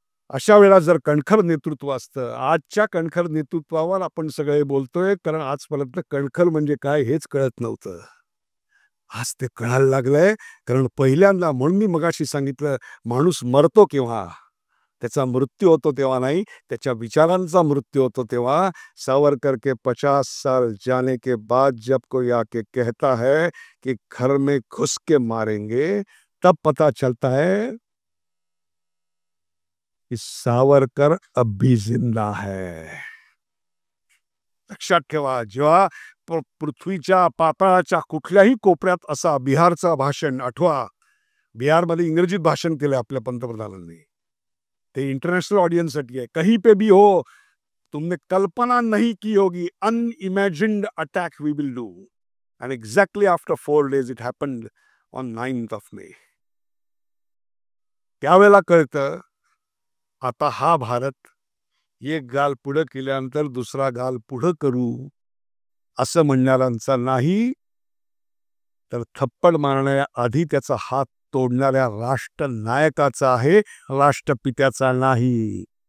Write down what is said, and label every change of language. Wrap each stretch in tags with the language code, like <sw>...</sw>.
<mr>अशा वेळा जर कणखर नेतृत्व असतं, आजच्या कणखर नेतृत्वावर आपण सगळे बोलतोय, कारण आजपर्यंत कणखर म्हणजे काय हेच कळत नव्हतं. आज ते कळायला लागलंय. कारण पहिल्यांदा, म्हणून मी मगाशी सांगितलं, माणूस मरतो केव्हा? त्याचा मृत्यू होतो तेव्हा नाही, त्याच्या विचारांचा मृत्यू होतो तेव्हा.</mr> <hi>सावरकर के 50 साल जाने के बाद जब कोई आके कहता है कि घर में घुस के मारेंगे, तब पता चलता है कि सावरकर अब भी जिंदा है.</hi> <mr>लक्षात ठेवा, जेव्हा पृथ्वीच्या पाताळाच्या कुठल्याही कोपऱ्यात असा बिहारचा भाषण आठवा. बिहारमध्ये इंग्रजीत भाषण केलं आपल्या पंतप्रधानांनी. ते इंटरनेशनल ऑडियन्ससाठी आहे.</mr> <hi>कहीं पे भी हो, तुमने कल्पना नहीं की होगी,</hi> <en>Unimagined attack we will do. And exactly after 4 days it happened on 9th of May.</en> <mr>त्यावेळेला कळतं आता हा भारत एक गाल पुढं केल्यानंतर दुसरा गाल पुढं करू असं म्हणणाऱ्यांचा नाही, तर थप्पड मारण्याच्या आधी त्याचा हात तोडणाऱ्या राष्ट्रनायकाचा आहे, राष्ट्रपित्याचा नाही.</mr>